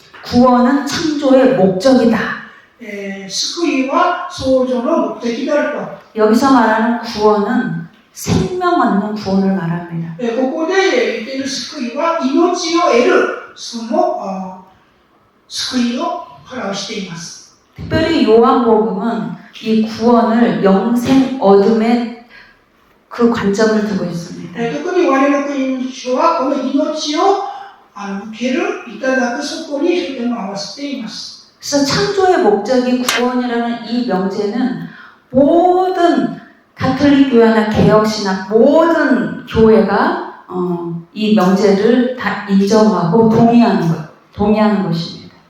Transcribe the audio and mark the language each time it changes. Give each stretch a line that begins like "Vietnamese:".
Korean: 구원은 창조의 목적이다.
Japanese: 救いは創造の目的であると。
Korean: 여기서 말하는 구원은 생명 얻는 구원을 말합니다.
Japanese: ここで言っている救いは命を得るその救いを表しています。
Korean: 특별히 요한복음은 이 구원을 영생 얻음의 그 관점을 두고 있습니다.
Japanese: 特に我々の福音書はこの命を受ける、いただくそこに焦点を合わせています。
Korean: 그래서 창조의 목적이 구원이라는 이 명제는 모든 가톨릭 교회나 개혁신학 모든 교회가 이 명제를 다 인정하고 동의하는 것입니다.